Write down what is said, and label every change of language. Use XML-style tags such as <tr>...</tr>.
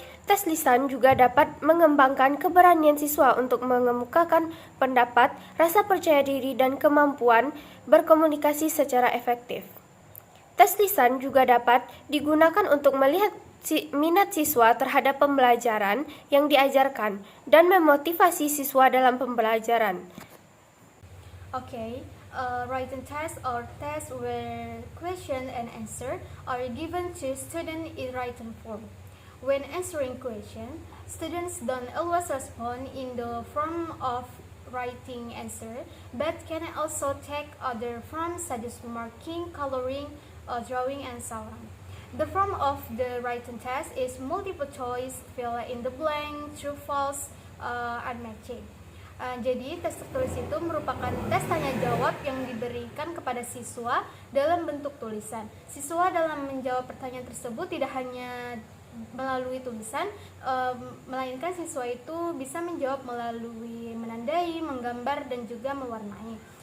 <id>Tes lisan juga dapat mengembangkan keberanian siswa untuk mengemukakan pendapat, rasa percaya diri, dan kemampuan berkomunikasi secara efektif. Tes lisan juga dapat digunakan untuk melihat minat siswa terhadap pembelajaran yang diajarkan dan memotivasi siswa dalam pembelajaran.</id> <en>Okay. Written test or test where question and answer are given to student in written form. When answering question, students don't always respond in the form of writing answer, but can also take other forms such as marking, coloring, drawing, and so on. The form of the written test is multiple choice, fill in the blank, true, false, and matching.</en> <id>Jadi tes tertulis itu merupakan tes tanya jawab yang diberikan kepada siswa dalam bentuk tulisan. Siswa dalam menjawab pertanyaan tersebut tidak hanya melalui tulisan, melainkan siswa itu bisa menjawab melalui menandai, menggambar, dan juga mewarnai.</id>